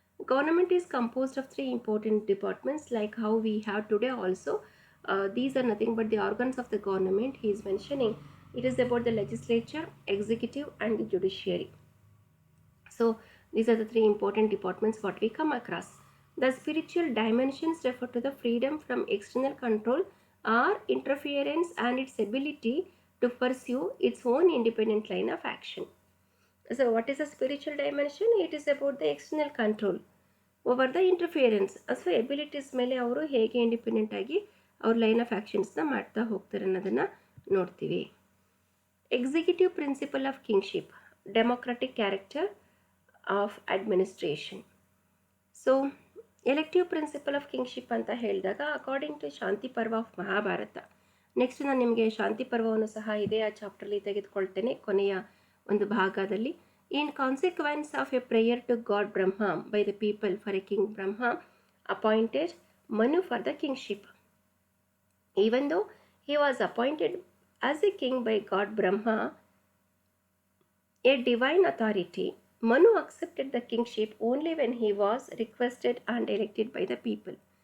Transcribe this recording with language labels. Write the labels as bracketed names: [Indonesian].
[English] Government is composed of three important departments like how we have today also. These are nothing but the organs of the government. He is mentioning it is about the legislature, executive and the judiciary. So these are the three important departments what we come across. The spiritual dimensions refer to the freedom from external control or interference and its ability to pursue its own independent line of action. So what is a spiritual dimension? It is about the external control over the interference. [Kannada] So abilities ಮೇಲೆ ಅವರು ಹೇಗೆ independent ಆಗಿ ಅವ್ರ line of ಆ್ಯಕ್ಷನ್ಸ್ನ ಮಾಡ್ತಾ ಹೋಗ್ತಾರೆ ಅನ್ನೋದನ್ನು ನೋಡ್ತೀವಿ. [English] Executive principle of kingship, democratic character of administration. So elective principle of kingship [Kannada] ಅಂತ ಹೇಳಿದಾಗ [English] According to Shanti Parva of Mahabharata. [Kannada] ನೆಕ್ಸ್ಟ್ ನಾನು ನಿಮಗೆ ಶಾಂತಿ ಪರ್ವವನ್ನು ಸಹ ಇದೇ ಆ ಚಾಪ್ಟರ್ಲಿ ತೆಗೆದುಕೊಳ್ತೇನೆ ಕೊನೆಯ ಒಂದು ಭಾಗದಲ್ಲಿ. [English] In consequence of a prayer to God Brahma by the people for a king, Brahma appointed Manu for the kingship. Even though he was appointed as a king by God Brahma, a divine authority, Manu accepted the kingship only when he was requested and elected by the people.